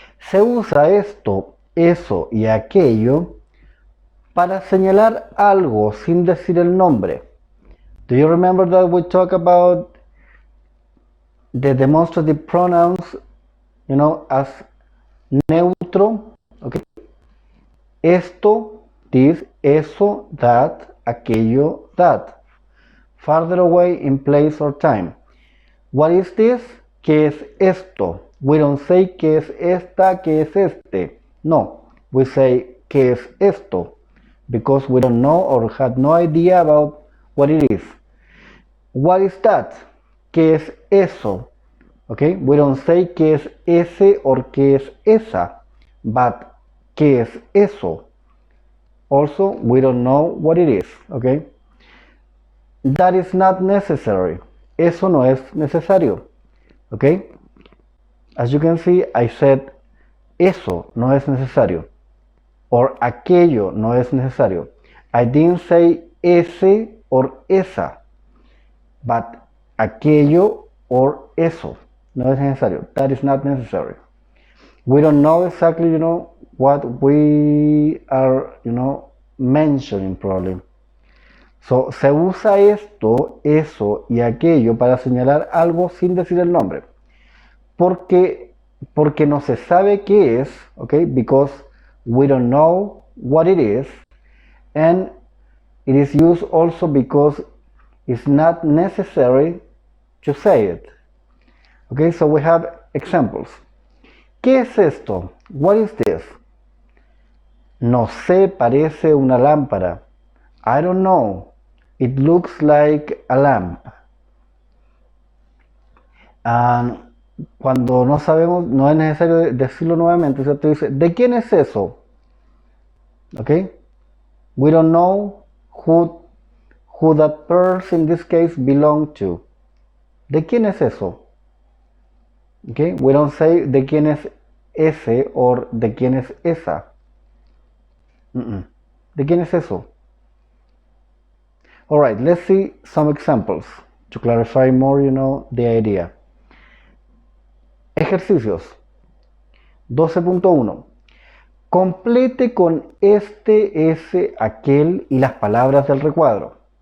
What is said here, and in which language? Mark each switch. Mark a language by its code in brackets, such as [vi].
[es] Se usa esto, eso y aquello para señalar algo sin decir el nombre. [en] Do you remember that we talked about the demonstrative pronouns, as neutro, okay? [es] Esto, [en] this, [es] eso, [en] that, [es] aquello, that. [en] Farther away in place or time. What is this? [es] ¿Qué es esto? [en] We don't say [es] ¿qué es esta? ¿Qué es este? [en] No, we say [es] ¿qué es esto? [en] Because we don't know or had no idea about what it is. What is that? [es] ¿Qué es eso? [en] Okay, we don't say [es] ¿qué es ese or qué es esa? [en] But [es] ¿qué es eso? [en] Also, we don't know what it is. Okay? That is not necessary. [es] Eso no es necesario. [en] Okay? As you can see, I said [es] eso no es necesario. Or aquello no es necesario. [en] I didn't say [es] ese or esa. [en] But [es] aquello or eso no es necesario. [en] That is not necessary. We don't know exactly, what we are, mentioning probably. So, [es] se usa esto, eso y aquello para señalar algo sin decir el nombre. Porque no se sabe qué es, [en] okay? Because we don't know what it is. And it is used also because it's not necessary to say it. Okay, so we have examples. [es] ¿Qué es esto? [en] What is this? [es] No sé, parece una lámpara. [en] I don't know. It looks like a lamp. [es] Cuando no sabemos, no es necesario decirlo nuevamente. O sea, tú dices, ¿de quién es eso? [en] Okay, we don't know who that person in this case belong to. [es] ¿De quién es eso? [en] Okay, we don't say [es] de quién es ese or de quién es esa. ¿De quién es eso? [en] All right, let's see some examples to clarify more, the idea. [es] Ejercicios. 12.1. Complete con este, ese, aquel y las palabras del recuadro.